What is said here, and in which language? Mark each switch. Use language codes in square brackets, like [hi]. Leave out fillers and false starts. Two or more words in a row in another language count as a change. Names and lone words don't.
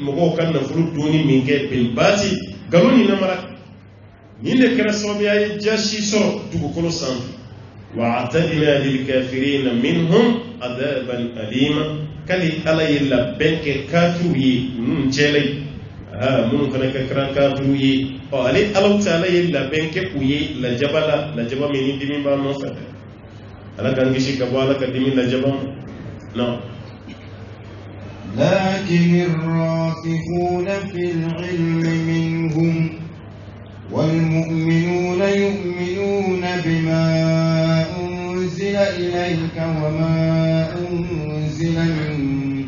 [bm] mɔgɔw ka nafolo dunni min kɛ [ar] بالباطل [bm] nkalon ni namara nin de kɛra sababuya ye jasi sɔrɔ dugukolo sanfɛ [ar] وأعتدنا للكافرين منهم عذابا أليما [bm] kali ala ye labɛn kɛ kafiriw ye ninnu cɛla ye minnu fana ka kɛra kafiriw ye ale ala taala ye labɛn kɛ u ye lajaba la lajaba min ni dimi b'a nɔfɛ ala k'an kisi ka bɔ ala ka dimi lajaba ma non. [ar] لكن الراسخون في العلم منهم والمؤمنون يؤمنون بما أنزل إليك وما أنزل من